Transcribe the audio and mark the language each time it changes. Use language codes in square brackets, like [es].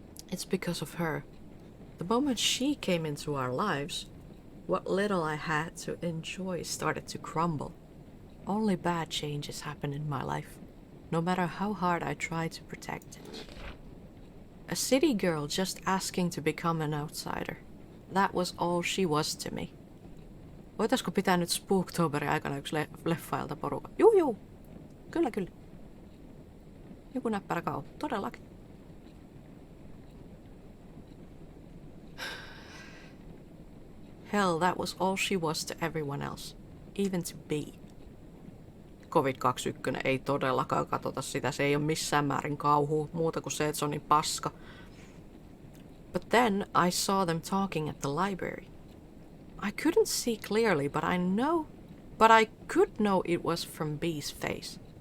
[en] It's because of her. The moment she came into our lives, what little I had to enjoy started to crumble. Only bad changes happen in my life, no matter how hard I try to protect it. A city girl just asking to become an outsider. That was all she was to me. [fi] Voitaisko pitää nyt Spooktoberin aikana yksi leffailta porukka? Juu. Kyllä. Joku näppärä kau. Todellakin. [en] Hell, that was all she was to everyone else. Even to B. [fi] COVID-21 ei todellakaan katsota sitä. Se ei ole missään määrin kauhua. Muuta kuin se, että se on niin paska. [en] But then I saw them talking at the library. I couldn't see clearly, but I could know it was from B's face.